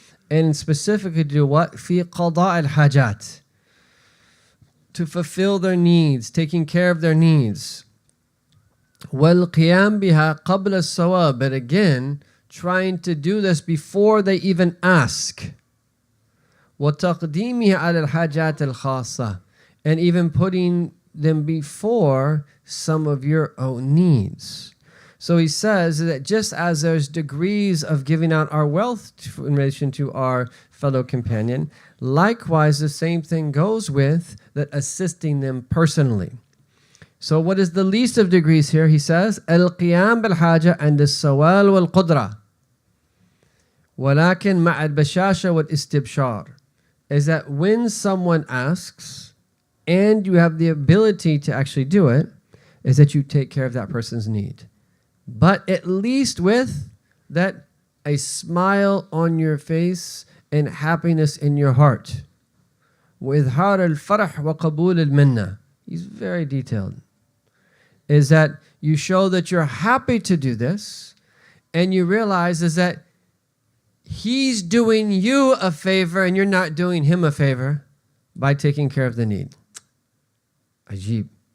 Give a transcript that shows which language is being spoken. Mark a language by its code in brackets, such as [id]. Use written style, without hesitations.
[en] And specifically to do what? [ar] في قضاء الحاجات. [en] To fulfill their needs, taking care of their needs. [ar] والقيام بها قبل السواب. [en] But again, trying to do this before they even ask. [ar] وتقديمها على الحاجات الخاصة. [en] And even putting them before some of your own needs. So he says that just as there's degrees of giving out our wealth in relation to our fellow companion, likewise the same thing goes with that assisting them personally. So what is the least of degrees here? He says, [ar] القيام بالحاجة عند السؤال والقدرة ولكن مع البشاشة والاستبشار. [en] Is that when someone asks and you have the ability to actually do it, is that you take care of that person's need. But at least with that a smile on your face and happiness in your heart. [ar] وإظهار الفرح وقبول المنة. [en] He's very detailed. Is that you show that you're happy to do this, and you realize is that he's doing you a favor and you're not doing him a favor by taking care of the need. Ajib.